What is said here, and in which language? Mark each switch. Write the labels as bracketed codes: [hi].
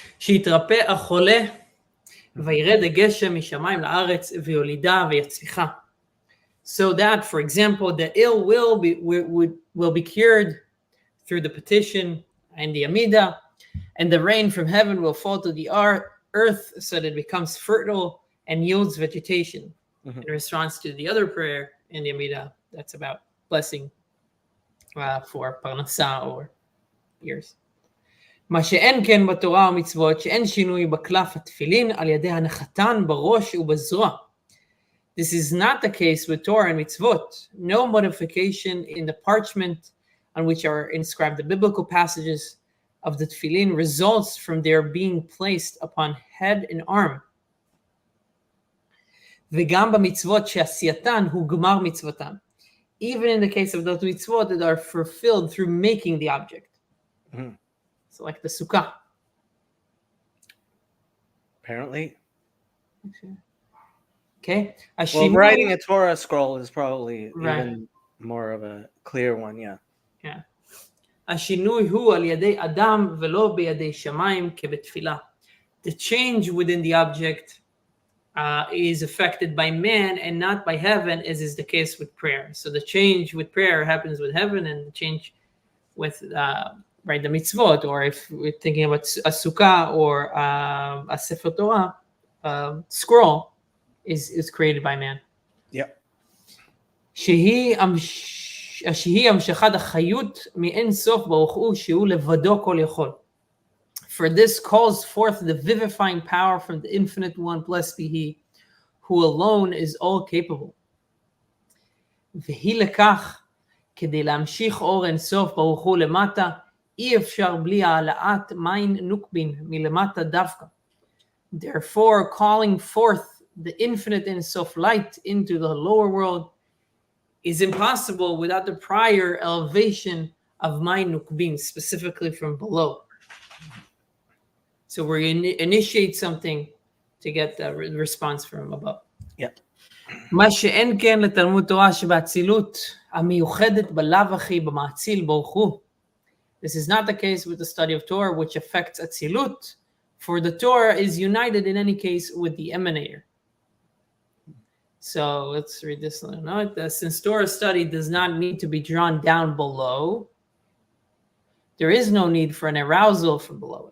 [he] שיתרפא החולה וירד הגשם משמיים לארץ ויולידה ויצמיחה. [en] So that, for example, the ill will be cured through the petition and the Amida, and the rain from heaven will fall to the earth so that it becomes fertile and yields vegetation. In response to the other prayer in the Amida, that's about blessing for parnasa or ears. [he] מה שאין כן בתורה ומצוות, שאין שינוי בקלף התפילין על ידי הנחתן בראש ובזרוע. [en] This is not the case with Torah and mitzvot. No modification in the parchment on which are inscribed the biblical passages of the tefillin results from their being placed upon head and arm. [he] וגם במצוות שעשייתן הוא גמר מצוותן. [en] Even in the case of those mitzvot that are fulfilled through making the object. So like the sukkah. Apparently. Okay. Well, writing a Torah scroll is probably even more of a clear one, yeah. Yeah. [he] השינוי הוא על ידי אדם ולא בידי שמיים כבתפילה. [en] The change within the object is affected by man and not by heaven, as is the case with prayer. So the change with prayer happens with heaven, and the change with the mitzvot, or if we're thinking about a sukkah or a sefer Torah scroll, is created by man. Yep. [he] שהיא המשכת החיות מאין סוף ברוך הוא שהוא לבדו כל יכול. [en] For this calls forth the vivifying power from the infinite one, blessed be he, who alone is all capable. [he] והיא לכך כדי להמשיך אור אינסוף ברוך הוא למטה, אי אפשר בלי העלאת מים נוקבין מלמטה דווקא. [en] Therefore, calling forth the infinite Ein-Sof light into the lower world is impossible without the prior elevation of Mayin Nukbin, specifically from below. So we initiate something to get the response from above. Yeah. [he] מה שאין כן לתלמוד תורה שבאצילות המיוחדת בלאו הכי במאציל ברוך הוא. [en] This is not the case with the study of Torah, which affects Atzilut, for the Torah is united in any case with the emanator. So let's read this little note. Since Torah study does not need to be drawn down below, there is no need for an arousal from below.